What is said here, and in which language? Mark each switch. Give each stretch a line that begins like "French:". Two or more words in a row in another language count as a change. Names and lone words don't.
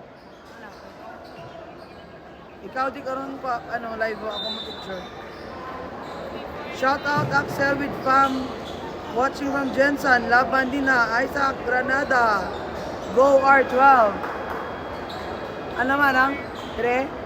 Hiligaynon: Ikaw di karon pa live ako mag-picture.
English: Shout out Axel with fam watching from Jensen, Laban din na, Isaac Granada.
Hiligaynon: Go R12. Ano man ang 3